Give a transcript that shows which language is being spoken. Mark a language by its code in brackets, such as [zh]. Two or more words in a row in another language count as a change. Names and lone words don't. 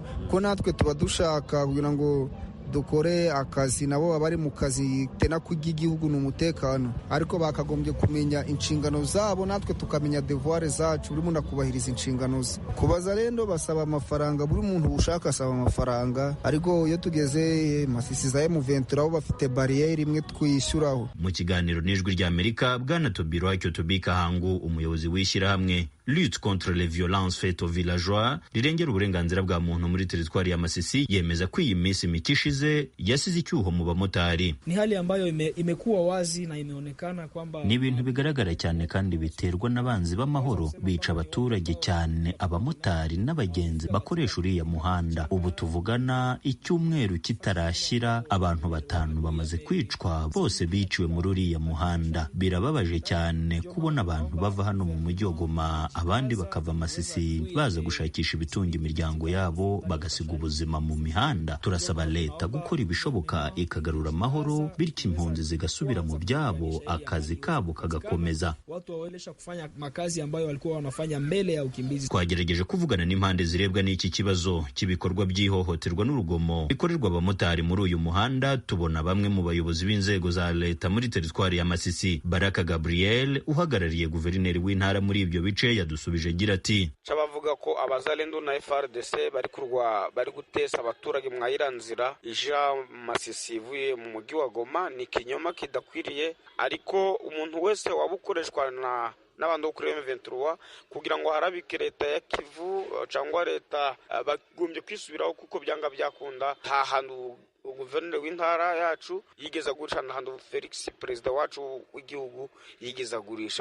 [rw] ko natwe tuba dushaka kugira ngo dukore akazi, nabo baba bari mu kazi tena k'igihugu ni umutekano, ariko bakagombye kumenya inshingano zabo, natwe tukamenya devoir zacu, buri muntu akubahiriza inshingano ze. Kubaza rero basaba amafaranga, buri muntu ushaka asaba amafaranga, ariko iyo tugeze Masisi za M23 aho bafite barriere imwe twishyuraho. Mu kiganiro n'Ijwi ry'Amerika, Bwana Tobirwacyo Tobika Hangu, umuyobozi w'ishyirahamwe Lutte contre les violences faites aux villageois rirengera uburenganzira bwa muntu muri teritwari ya Masisi, yemeza ko iyi minsi mikishize yasize icyuho mu bamotari. [sw] Ni hali ambayo imekuwa wazi na imeonekana kwamba [rw] ni ibintu bigaragara cyane kandi biterwa n'abanzi b'amahoro bica abaturage cyane abamotari n'abagenzi bakoresha uriya muhanda. Ubu tuvugana icyumweru kitarashyira abantu 5 bamaze kwicwa, bose biciwe muri uriya muhanda. Birababaje cyane kubona abantu bava hano mu mujyi wa Goma, abandi bakava Masisi baza gushakisha ibitunga imiryango yabo bagasiga ubuzima mu mihanda. Turasaba leta gukora ibishoboka ikagarura amahoro, bityo impunzi zigasubira mu byabo, akazi kabo kagakomeza. [sw] Watu waelesha kufanya makazi ambayo walikuwa wanafanya mbele ya ukimbizi. [rw] Twagerageje kuvugana n'impande zirebwa n'iki kibazo cy'ibikorwa by'ihohoterwa n'urugomo bikorerwa abamotari muri uyu muhanda. Tubona bamwe mu bayobozi b'inzego za leta muri teritwari ya Masisi. Baraka Gabriel uhagarariye guverineri w'intara muri ibyo bice yadusubije agira ati: "Cabavuga ko abazalendo na FRDC bari gutesa abaturage mwayira nzira ija Masisi ivuye mu mujyi wa Goma, ni kinyoma kidakwiriye, ariko umuntu wese wabukoreshwa n'abantu kuri M23 kugira ngo harabike leta ya Kivu cyangwa leta bagombye kwisubiraho, kuko byanga byakunda nta hantu guverineri w'intara yacu yigeza gurisha, na hantu Felix perezida wacu w'igihugu yigeza gurisha."